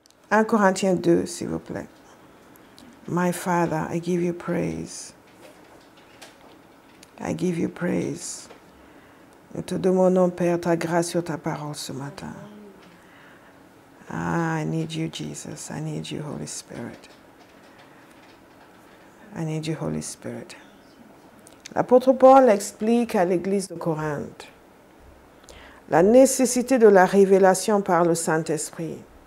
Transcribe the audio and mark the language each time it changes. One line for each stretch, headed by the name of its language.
French: 1 Corinthiens 2, s'il vous plaît.
English: My Father, I give you praise. I give you praise.
French: Nous te demandons, Père, ta grâce sur ta parole ce matin.
English: I need you, Jesus. I need you, Holy Spirit. I need you, Holy Spirit.
French: L'apôtre Paul explique à l'église de Corinthe la nécessité de la révélation par le Saint-Esprit.